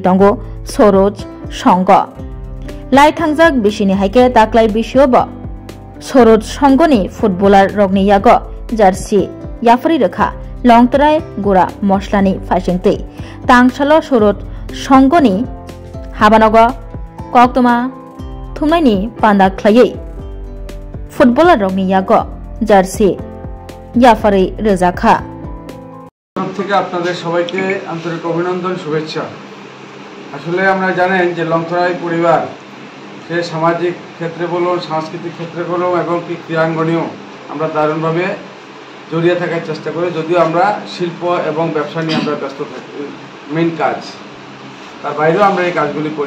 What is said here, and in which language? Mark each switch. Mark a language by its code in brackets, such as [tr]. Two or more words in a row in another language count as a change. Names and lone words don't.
[brx] दंग सरोज संग लाई थांजाक बिसिनि हाइके ताक्लाय बिसियोब सरोज संगनि फुटबलार रगनि याग जार्सी याफरी रखा लंगतराय गुरा मस्लानि फाइसिंतै तांसालो सरोज संगनि हाबानग कक्तमा थुमनायनि पान्दा खलायै फुटबलार रगनि याग जार्सी याफरी रजाखा [bn] থেকে আপনাদের সবাইকে আন্তরিক অভিনন্দন শুভেচ্ছা। আসলে আমরা জানেন যে লংথরাই পরিবার সে সামাজিক ক্ষেত্রে বলুন সাংস্কৃতিক ক্ষেত্রে বলুন এবং কি ক্রীড়াঙ্গনেও আমরা দারুণভাবে জড়িয়ে থাকার চেষ্টা করি, যদিও আমরা শিল্প এবং ব্যবসা নিয়ে আমরা ব্যস্ত থাকি মেইন কাজ, তার বাইরেও আমরা এই কাজগুলি করি।